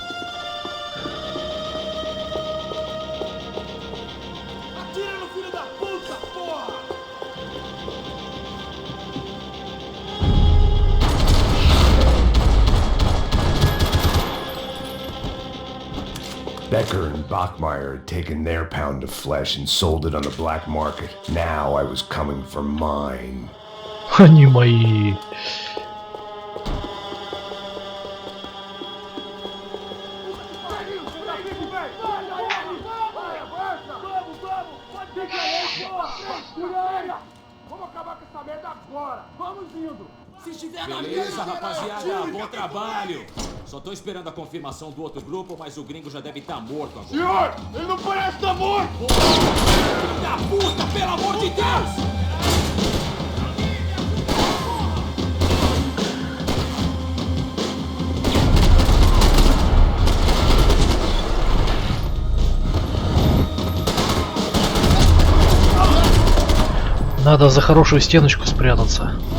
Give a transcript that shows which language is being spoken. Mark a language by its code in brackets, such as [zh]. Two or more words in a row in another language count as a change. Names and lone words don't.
[pt] Atira no filho da puta, porra! [en] Becker and Bachmeyer had taken their pound of flesh and sold it on the black market. Now I was coming for mine. [ru] Они мои. [pt] Vamos acabar com essa merda agora! Vamos indo! Se estiver na Beleza, rapaziada, bom trabalho! Só tô esperando a confirmação do outro grupo, mas o gringo já deve estar morto agora. Senhor, ele não parece estar morto! Filho da puta, pelo amor de Deus! [ru] Надо за хорошую стеночку спрятаться.